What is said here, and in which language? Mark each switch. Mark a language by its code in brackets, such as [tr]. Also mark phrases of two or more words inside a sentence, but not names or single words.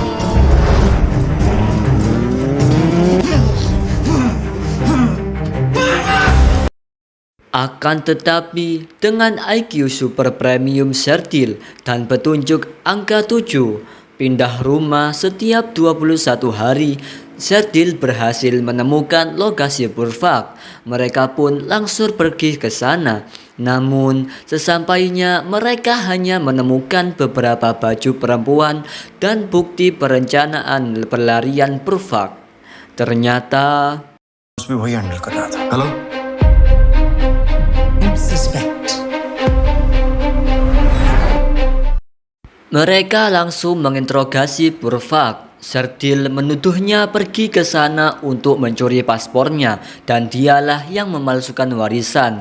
[id] Akan tetapi, dengan IQ super premium Serdil dan petunjuk angka 7, pindah rumah setiap 21 hari, Serdil berhasil menemukan lokasi Purvak. Mereka pun langsung pergi ke sana. Namun, sesampainya mereka hanya menemukan beberapa baju perempuan dan bukti perencanaan pelarian Purvak. Ternyata [hi] भी वही हैंडल कर रहा था। हेलो [en] Suspect. [id] mereka langsung menginterogasi Purvak. Serdil menuduhnya pergi ke sana untuk mencuri paspornya dan dialah yang memalsukan warisan.